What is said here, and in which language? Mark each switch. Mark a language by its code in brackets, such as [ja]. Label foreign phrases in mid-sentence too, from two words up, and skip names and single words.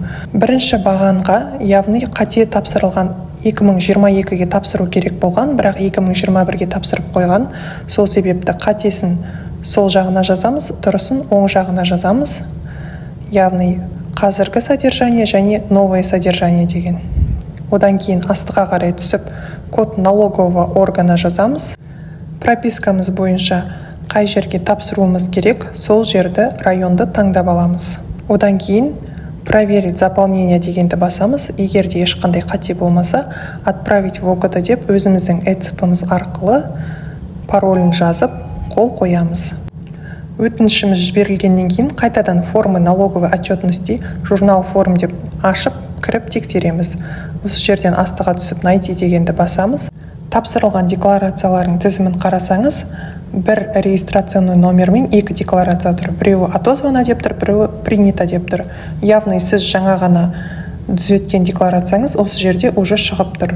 [kk] Бірінші бағанға, яғни қате тапсырылған 2022-ге тапсыру керек болған, бірақ 2021-ге тапсырып қойған. Сол себепті қатесін сол жағына жазамыз, дұрысын оң жағына жазамыз. Яғни қазіргі содержание және [ru] новое содержание [kk] деген. Одан кейін астыға қарай түсіп, [ru] код налогового органа [kk] жазамыз. Пропискамыз бойынша қай жерге тапсыруымыз керек, сол жерді, районды таңдап аламыз. Одан кейін [ru] проверить заполнение [kk] дегенді басамыз. Егер де ешқандай қате болмаса, [ru] отправить в ОКД [kk] деп өзіміздің ЭЦП-міз арқылы паролін жазып, қол қоямыз. Өтінішіміз жіберілгеннен кейін қайтадан [ru] формы налоговой отчетности журнал форм [kk] деп ашып, кіріп тексереміз. Осы жерден астыға түсіп найти дегенді басамыз. Тапсырылған декларациялардың тізімін қарасаңыз, бір регистрационный номермен 2 декларация тұр. Біреуі отозвано деп тұр, біреуі принято деп тұр. Яғни сіз жаңа ғана түзеткен декларацияңыз осы жерде уже шығып тұр.